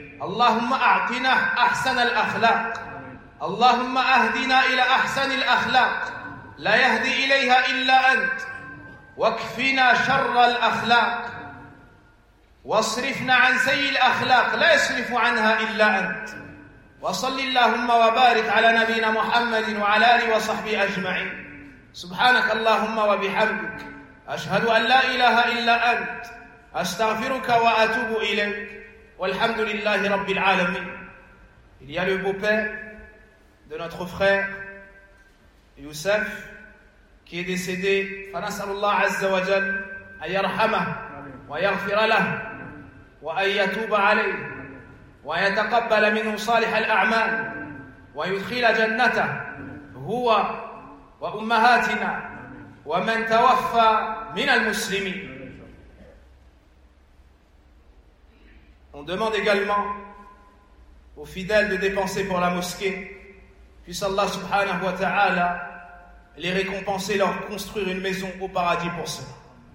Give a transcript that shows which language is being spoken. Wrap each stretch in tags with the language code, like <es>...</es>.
<ar>اللهم أعطنا أحسن الأخلاق، اللهم أهدنا إلى أحسن الأخلاق لا يهدي إليها إلا أنت، واكفنا شر الأخلاق، واصرفنا عن سيء الأخلاق لا يصرف عنها إلا أنت. وصل اللهم وبارك على نبينا محمد وعلى آله وصحبه أجمعين. سبحانك اللهم وبحمدك، أشهد أن لا إله إلا أنت، أستغفرك وأتوب إليك، والحمد لله رب العالمين.</ar> <fr>Il y a le beau-père de notre frère Youssef qui est décédé.</fr> <ar>فنسأل الله عز وجل أن يرحمه ويغفر له وأن يتوب عليه ويتقبل منه صالح الأعمال ويدخل جنته هو وأمهاتنا ومن توفى من المسلمين.</ar> <fr>On demande également aux fidèles de dépenser pour la mosquée. Puisse Allah subhanahu wa ta'ala les récompenser, leur construire une maison au paradis pour cela.</fr>